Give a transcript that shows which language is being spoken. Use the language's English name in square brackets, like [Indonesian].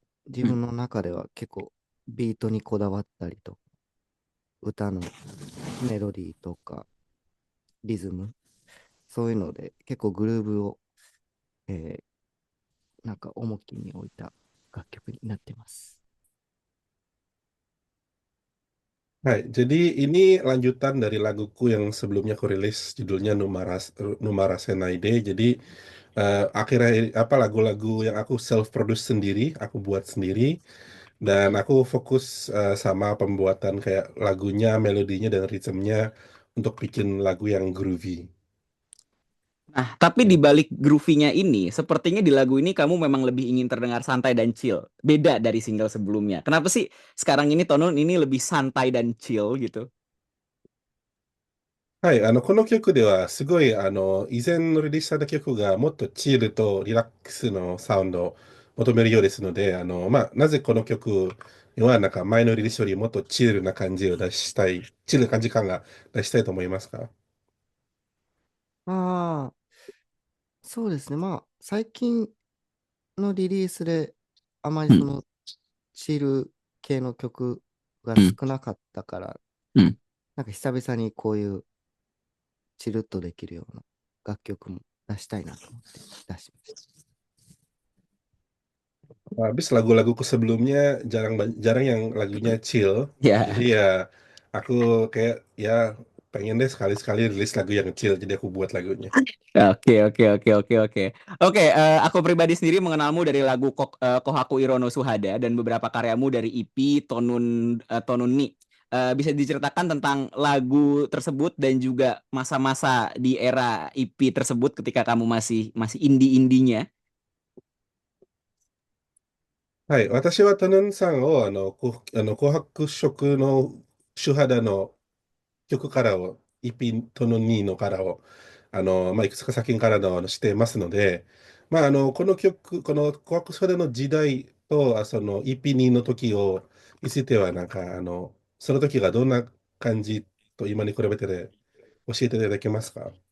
[Japanese] 自分の中では結構ビートにこだわったりと、歌のメロディーとかリズム、そういうので結構グルーブを、なんか重きに置いた楽曲になってます。 [Indonesian] Hai, jadi ini lanjutan dari laguku yang sebelumnya aku rilis judulnya Numara Senaide. Jadi akhirnya apa lagu-lagu yang aku self produce sendiri, aku buat sendiri, dan aku fokus sama pembuatan kayak lagunya, melodinya dan ritmenya untuk bikin lagu yang groovy. Nah, tapi di balik groovy-nya ini, sepertinya di lagu ini kamu memang lebih ingin terdengar santai dan chill. Beda dari single sebelumnya. Kenapa sih sekarang ini Tonon ini lebih santai dan chill gitu? [Japanese] はい、この曲ではすごい、以前のリリースされた曲がもっとチルとリラックスのサウンドを求めるようですので、なぜこの曲はなんか前のリリースよりもっとチルな感じを出したい、チルな感じ感が出したいと思いますか？ああ、そうですね。最近のリリースであまりそのチル系の曲が少なかったから、なんか久々にこういうチルッとできるような楽曲も出したいなと思って出しました。 [Indonesian] Habis lagu-laguku sebelumnya jarang yang lagunya chill. Ya. Jadi ya aku kayak ya pengen deh sekali-sekali rilis lagu yang kecil, jadi aku buat lagunya. Oke, oke, oke, oke, oke. Oke, aku pribadi sendiri mengenalmu dari lagu Kohaku Irono Suhada dan beberapa karyamu dari EP Tonun Ni. Bisa diceritakan tentang lagu tersebut dan juga masa-masa di era EP tersebut ketika kamu masih masih indie-indinya. [Japanese] はい。私はトヌンさんを、紅白色の主肌の曲からを、EP トヌン2のからを、いくつか作品からの、していますので、この曲、この紅白色の時代と、その EP2 の時を見せては、その時がどんな感じと今に比べてで教えていただけますか？